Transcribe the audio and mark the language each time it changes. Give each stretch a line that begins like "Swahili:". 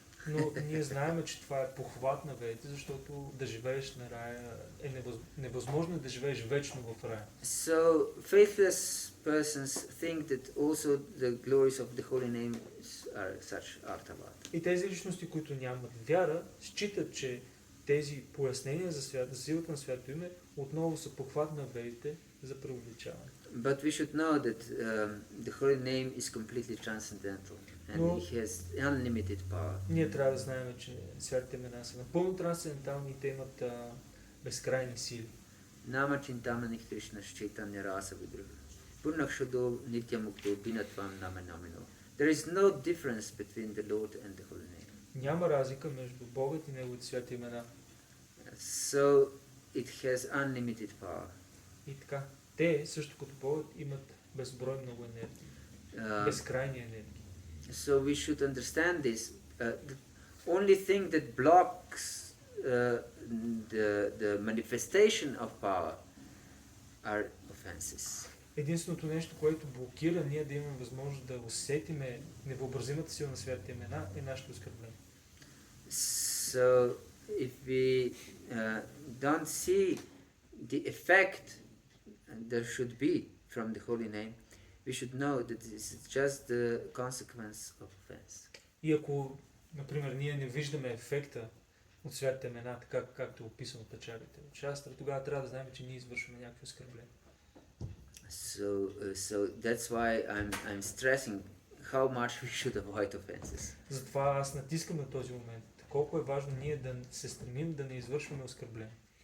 Bulgarian: Но ние знаем, че това е похват на ведите, защото да живееш на рая е невъзможно да живееш вечно в рая.
English: So faithless persons think that also the glories of the holy name are such Artavat.
Bulgarian: И тези личности, които нямат вяра, считат, че тези пояснения за силата на свято име отново са похват на ведите за преувеличаване.
English: But we should know that the holy name is completely transcendental and
Bulgarian: Но
English: it has unlimited power.
Bulgarian: ние трябва да знаем, че святите имена са напълно трансцендентални и те имат безкрайни сили.
Sanskrit: Nama Chintamani Krishna Chaitanya Rasa Vigraha Purnakshado Nityamukto Binatvam Nama Namino.
English: There is no difference between the Lord and the holy name.
Bulgarian: Няма разлика между Богът и Неговите святи имена.
English: So it has unlimited power.
Bulgarian: И така, те, също като Богът, имат безброй много енергия. Безкрайни енергии.
English: So we should understand this. The only thing that blocks the manifestation of power are offenses.
Bulgarian: Единственото нещо, което блокира ние да имаме възможност да усетиме невъобразимата сила на святите имена, е нашето оскърбление.
English: So if we don't see the effect there should be from the holy name, we should know that this is just the consequence of offense.
Bulgarian: И ако, например, ние не виждаме ефекта от святите имена, така както е описано в печалите от шастра, тогава трябва да знаем, че ние извършваме някакво оскърбление.
English: So that's why I'm stressing how much we should avoid offenses.
Bulgarian: Затова аз натискам на този момент. Колко е важно ние да се стремим да не извършваме оскърбление.